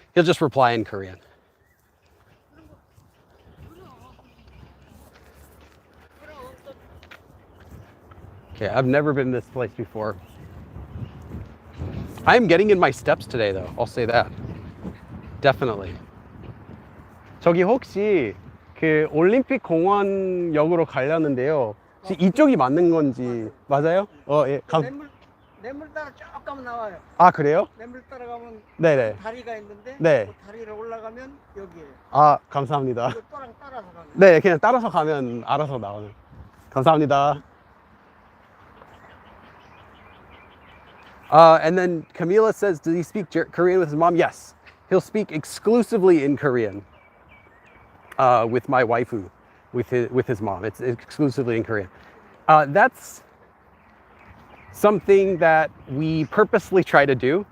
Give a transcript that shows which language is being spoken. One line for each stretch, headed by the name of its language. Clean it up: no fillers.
English: He'll just reply in Korean. Okay, I've never been in this place before. I'm getting in my steps today though, I'll say that. Definitely.
Korean: 저기 혹시 그 올림픽 공원역으로 가려는데요. 혹시 이쪽이 맞는 건지 맞아요? 예. 냇물 따라 쭉 가면 나와요. 아, 그래요? 냇물 따라가면 네네. 다리가 있는데 네. 그 다리를 올라가면 여기에요. 아, 감사합니다. 그 또랑 따라서 가면. 네, 그냥 따라서 가면 알아서 나오는. 감사합니다.
English: And then Camila says, does he speak Korean with his mom? Yes. He'll speak exclusively in Korean with my waifu, with his mom. It's exclusively in Korean. That's something that we purposely try to do.